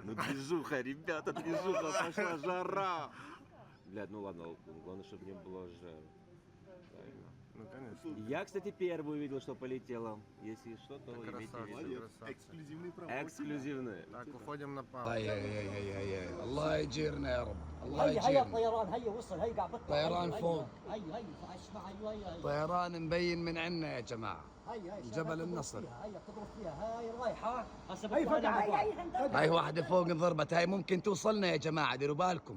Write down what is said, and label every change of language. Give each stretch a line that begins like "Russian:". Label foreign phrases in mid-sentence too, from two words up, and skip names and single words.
Russian: Ну движуха, ребята, движуха, пошла жара. Блядь, ну ладно, главное, чтобы не было жары. Правильно. Ну конечно. Я, кстати, первый увидел, что полетело. Если что, то имейте в Красавцы, виду. красавцы. Эксклюзивные. Так, уходим на паузу.
Arabic: هي الله يجيرنا يا رب الله هيا يجيرنا الطيران هيا وصل هيا قاعد بطلع طيران هيا، فوق. هيا اسمع ايوه هيا طيران مبين من عنا يا جماعة هيا جبل تضرب النصر. فيها، هيا تضرب فيها هاي رايحه هسه هاي بتطلع فجأة، لها. هاي واحدة فوق انضربت هاي ممكن توصلنا يا جماعة ديروا بالكم